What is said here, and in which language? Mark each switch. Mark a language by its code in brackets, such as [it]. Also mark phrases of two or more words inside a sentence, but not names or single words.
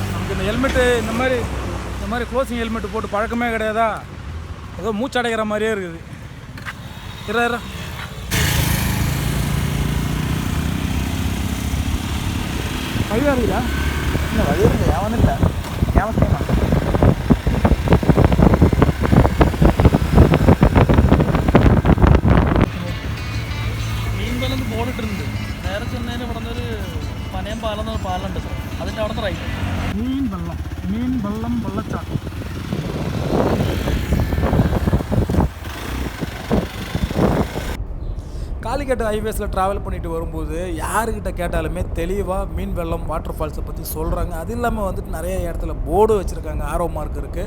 [ta] நமக்கு இந்த ஹெல்மெட்டு இந்த மாதிரி [en] closing helmet [ta] போட்டு பழக்கமே கிடையாதா? ஏதோ மூச்சு அடைக்கிற மாதிரியே இருக்குது. இரு வழியாக இருக்குதா? இல்லை வழி இருக்குது, ஏன் வந்து இல்லை ஏன் [ml] മീൻവെള്ളം ബോർഡിട്ടിട്ടുണ്ട്. നേരെ ചെന്നതിന് ഇവിടെ നിന്നൊരു പനയം പാലം എന്നൊരു പാലുണ്ട് സാർ, അതിൻ്റെ അവിടുത്തെ റൈറ്റ്. [ta] மீன் வெள்ளம் வெள்ளச்சாட்டம். காலிக்கட்டு ஹைவேஸில் ட்ராவல் பண்ணிட்டு வரும்போது யாருக்கிட்ட கேட்டாலுமே தெளிவாக மீன் வெள்ளம் [en] water falls [ta] பற்றி சொல்கிறாங்க. அது இல்லாமல் வந்துட்டு நிறைய இடத்துல போர்டு வச்சுருக்காங்க, [en] arrow mark [ta] இருக்குது.